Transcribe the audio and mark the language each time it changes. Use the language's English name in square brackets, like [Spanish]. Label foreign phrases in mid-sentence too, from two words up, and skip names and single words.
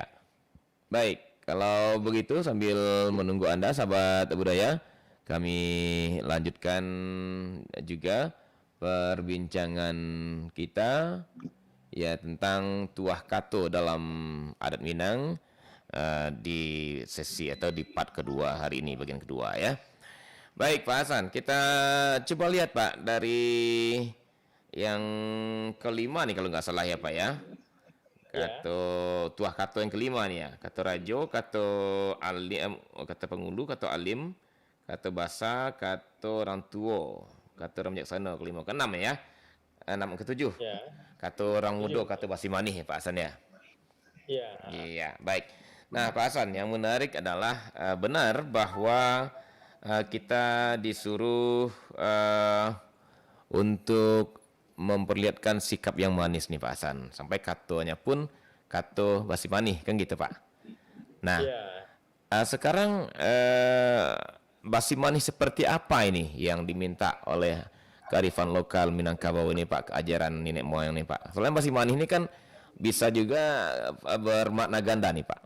[Indonesian] Baik, kalau begitu sambil menunggu Anda sahabat budaya, kami lanjutkan juga perbincangan kita ya tentang [Minangkabau] tuah kato [Indonesian] dalam adat Minang di sesi atau di part kedua hari ini, bagian kedua ya. Baik Pak Hasan, kita coba lihat Pak dari yang kelima nih kalau nggak salah ya Pak ya. Ya, [Minangkabau] Kato tuah kato [Indonesian] yang kelima nih ya. [Minangkabau] Kato rajo, kato alim, kato pengulu, kato alim, kato basa, kato orang tua, kato orang bijaksana [Indonesian] kelima, keenam ya. Enam ketujuh. ya, [Minangkabau] Kato orang muda, [Indonesian] setuju. [Minangkabau] kato basi manih ya Pak Hasan ya. [Indonesian] Iya, Iya, baik. Nah, Pak Hasan, yang menarik adalah benar bahwa kita disuruh untuk memperlihatkan sikap yang manis nih Pak Hasan. Sampai katonya pun [Minangkabau] kato basi manih, [Indonesian] kan gitu Pak. Nah, iya. sekarang basi manis seperti apa ini yang diminta oleh kearifan lokal Minangkabau ini Pak, keajaran nenek moyang nih Pak. Soalnya basi manis ini kan bisa juga bermakna ganda nih Pak.